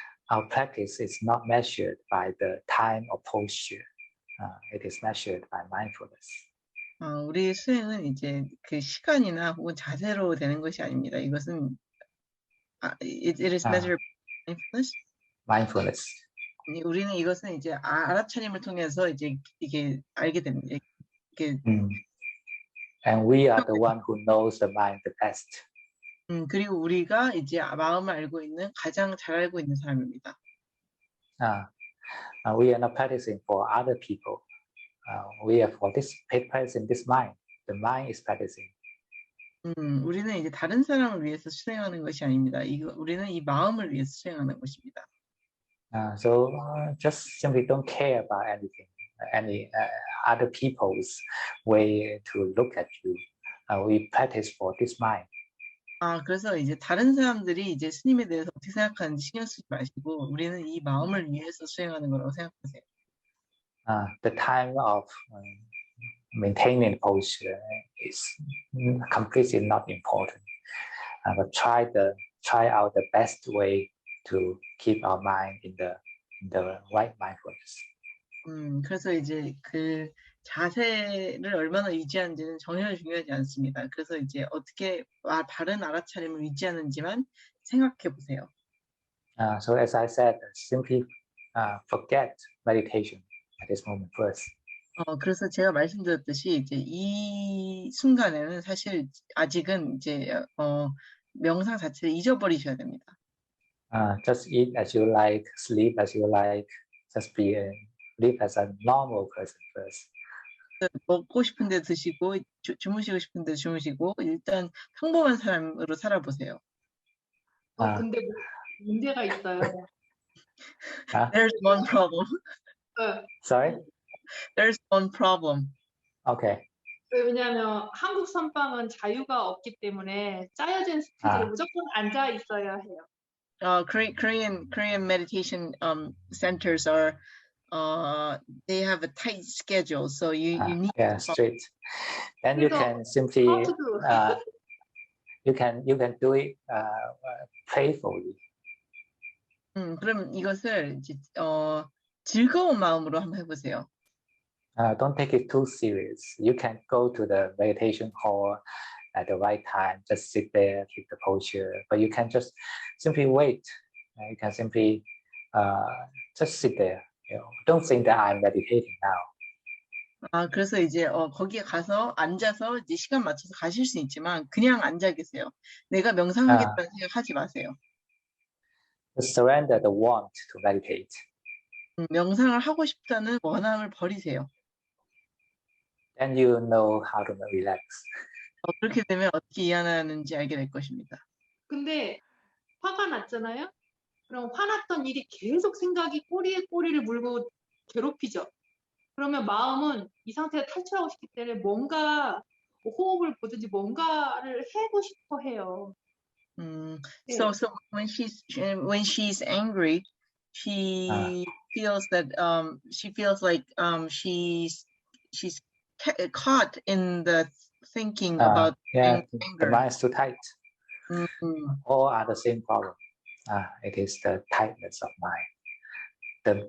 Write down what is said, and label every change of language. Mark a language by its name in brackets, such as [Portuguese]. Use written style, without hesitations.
[English] Our practice is not measured by the time or posture. It is measured by mindfulness. [Korean] 우리의 수행은 이제 그 시간이나 혹은 자세로 되는 것이 아닙니다. 이것은 [English] it is measured by mindfulness. Mindfulness. [Korean] 우리는 이것은 이제 알아차림을 통해서 이제 이게 알게 됩니다. [English] And we are the one who knows the mind the best. [Korean] 그리고 우리가 이제 마음을 알고 있는 가장 잘 알고 있는 사람입니다. [English] We are not practicing for other people. we are for this practicing this mind. The mind is practicing. [Korean] 우리는 이제 다른 사람을 위해서 수행하는 것이 아닙니다. 우리는 이 마음을 위해서 수행하는 것입니다. [English] So just simply don't care about anything, any other people's way to look at you. We practice for this mind. [Korean] 그래서 이제 다른 사람들이 이제 스님에 대해서 어떻게 생각하는지 신경 쓰지 마시고 우리는 이 마음을 위해서 수행하는 거라고 생각하세요. [English] The time of maintaining the posture is completely not important. But try out the best way to keep our mind in the right mindfulness. [Korean] 그래서 이제 그 자세를 얼마나 유지하는지는 전혀 중요하지 않습니다. 그래서 이제 어떻게 바른 알아차림을 유지하는지만 생각해 보세요. [English] So as I said, simply forget meditation at this moment first. [Korean] 그래서 제가 말씀드렸듯이 이제 이 순간에는 사실 아직은 이제 명상 자체를 잊어버리셔야 됩니다. [English] Just eat as you like, sleep as you like, just live as a normal person first. [Korean] 먹고 싶은데 드시고 주무시고 싶은데 주무시고 일단 평범한 사람으로 살아보세요. 근데 문제가 있어요. [English] There's one problem. Sorry? There's one problem. Okay. [Korean] 왜냐하면 한국 선방은 자유가 없기 때문에 짜여진 스케줄에 무조건 앉아 있어야 해요. [English] Korean meditation centers are they have a tight schedule, so you need straight. Then you can simply you can do it playfully. [Korean] 그럼 이것을 이제 즐거운 마음으로 한번 해보세요. [English] Don't take it too serious. You can go to the meditation hall at the right time, just sit there, keep the posture, but you can just simply wait. You can simply just sit there. Don't think that I'm meditating now. [Korean] 그래서 이제 거기에 가서 앉아서 이제 시간 맞춰서 가실 수 있지만 그냥 앉아 계세요. 내가 명상하겠다는 생각하지 마세요. [English] Surrender the want to meditate. [Korean] 명상을 하고 싶다는 원함을 버리세요. [English] Then you know how to relax. [Korean] 그렇게 되면 어떻게 이해하는지 알게 될 것입니다. 근데 화가 났잖아요? 그럼 화났던 일이 계속 생각이 꼬리에 꼬리를 물고 괴롭히죠. 그러면 마음은 이 상태에 탈출하고 싶기 때문에 뭔가 호흡을 보든지 뭔가를 하고 싶어 해요. [English] So when she's angry, she feels that she feels like she's caught in the thinking about anger. The mind is too tight. All are the same problem. It is the tightness of mind.